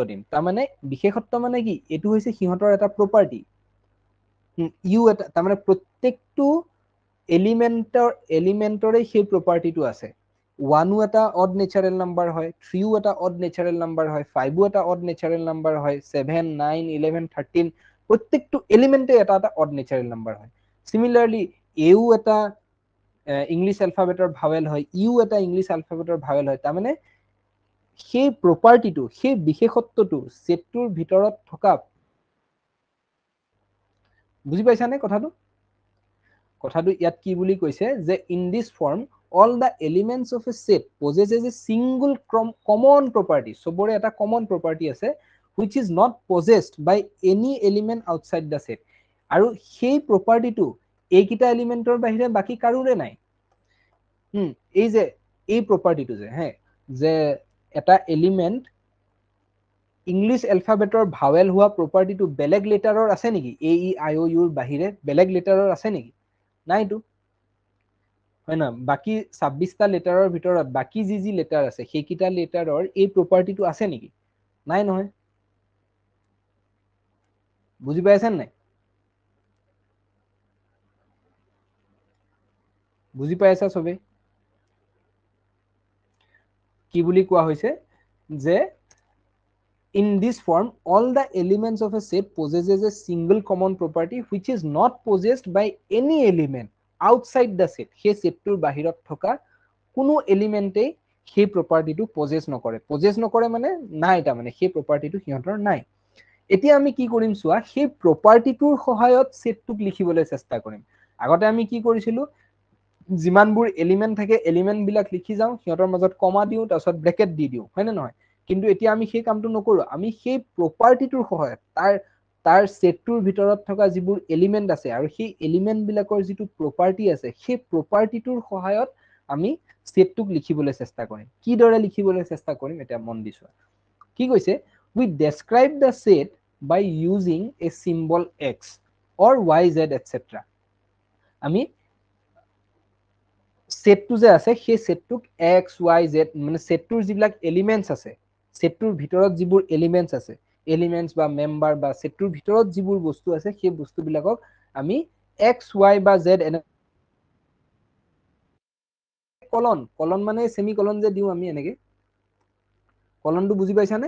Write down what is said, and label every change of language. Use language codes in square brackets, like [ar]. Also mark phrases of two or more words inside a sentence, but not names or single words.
[as] দিম তাৰমানে বিশেষত্ব মানে কি এইটো হৈছে সিহঁতৰ এটা প্ৰপাৰ্টি ইউ এটা তাৰমানে প্ৰত্যেকটো এলিমেন্টৰে সেই প্ৰপাৰ্টিটো আছে 1ও এটা [en] odd natural number [as] হয় 3ও এটা [en] odd natural number [as] হয় 5ও এটা [en] odd natural number [as] হয় 7 9 11 13 প্ৰত্যেকটো এলিমেন্টে এটা এটা [en] odd natural number [as] হয় সিমিলাৰলি এও এটা [en] English alphabet vowel [as] হয়, ইউ এটা [en] English alphabet vowel [as] হয়। তাৰমানে সেই প্ৰপাৰ্টিটো, সেই বিশেষত্বটো সেটটোৰ ভিতৰত থকা, বুজি পাইছানে কথাটো? কথাটো ইয়াত কি বুলি কৈছে যে [en] in this form all the elements of a set possesses a single common property. [as] সবৰে এটা [en] common property আছে which is not possessed by any element outside the set. [as] আৰু সেই propertyটো এইকিটা এলিমেন্টৰ বাহিৰে বাকি কাৰোৰে নাই। এই যে এই propertyটো যে এটা এলিমেন্ট [en] English alphabet vowel [as] হোৱা propertyটো বেলেগ লেটাৰৰ আছে নেকি? এ ই আই ও ইউৰ বাহিৰে বেলেগ লেটাৰৰ আছে নেকি? নাইতো, হয় না? বাকি 26টা লেটাৰৰ ভিতৰত বাকি যি লেটাৰ আছে সেইকিটা লেটাৰৰ এই প্ৰপাৰ্টিটো আছে নেকি? নাই নহয়। বুজি পাইছেন নাই? বুজি পাইছা সবে? কি বুলি কোৱা হৈছে যে [en] in this form all the elements of a set possesses a single common property which is not possessed by any element outside the set. [as] সেই সেটটোৰ বাহিৰত থকা কোনো এলিমেন্টে সেই প্ৰপাৰ্টিটো পজেছ নকৰে। পজেছ নকৰে মানে নাই, তাৰমানে সেই প্ৰপাৰ্টিটো সিহঁতৰ নাই। এতিয়া আমি কি কৰিম চোৱা, সেই প্ৰপাৰ্টিটোৰ সহায়ত সেটটোক লিখিবলৈ চেষ্টা কৰিম। আগতে আমি কি কৰিছিলো, যিমানবোৰ এলিমেন্ট থাকে এলিমেন্ট বিলাক লিখি যাওঁ, সিহঁতৰ মাজত কমা দিওঁ, তাৰপিছত ব্ৰেকেট দি দিওঁ, হয় নে নহয়? কিন্তু এতিয়া আমি সেই কামটো নকৰো, আমি সেই প্ৰপাৰ্টিটোৰ সহায়ত তাৰ সেটটোৰ ভিতৰত থকা যিবোৰ এলিমেন্ট আছে আৰু সেই এলিমেন্ট বিলাকৰ যিটো প্ৰপাৰ্টি আছে সেই প্ৰপাৰ্টিটোৰ সহায়ত আমি সেটটোক লিখিবলৈ চেষ্টা কৰিম। কিদৰে লিখিবলৈ চেষ্টা কৰিম এটা মন দি চোৱা। কি কৈছে? [en] We describe the set by using a symbol x or y z etc. [as] আমি সেটটো যে আছে সেই সেটটোক x y z মানে সেটটোৰ যিবিলাক এলিমেন্টস আছে, সেটটোৰ ভিতৰত যিবোৰ এলিমেন্টস আছে, এলিমেন্টস বা মেম্বাৰ বা সেটটোৰ ভিতৰত যিবোৰ বস্তু আছে সেই বস্তুবিলাকক আমি x y বা z এনে কলন মানে সেমিকলন যে দিও আমি এনেকে, কলনটো বুজি পাইছানে?